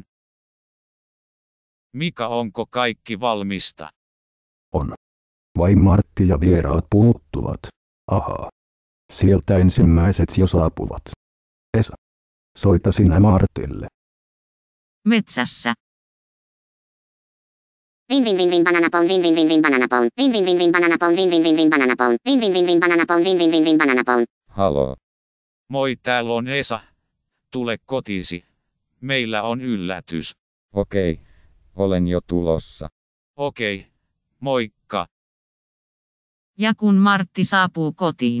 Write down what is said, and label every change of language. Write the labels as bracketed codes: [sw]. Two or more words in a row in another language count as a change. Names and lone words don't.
[fi] Mika, onko kaikki valmista? On. Vain Martti ja vieraat puuttuvat. Ahaa. Sieltä ensimmäiset jo saapuvat. Esa. Soita sinä Martille. Metsässä. [en] Ring ring ring ring banana phone, ring ring ring ring banana phone, ring ring ring ring banana phone, ring ring ring ring banana phone, ring ring ring ring banana phone, ring ring ring ring banana phone. [fi] Halo. Moi, täällä on Esa. Tule kotiisi. Meillä on yllätys. Okei. Olen jo tulossa. Okei. Moikka. Ja kun Martti saapuu kotiin.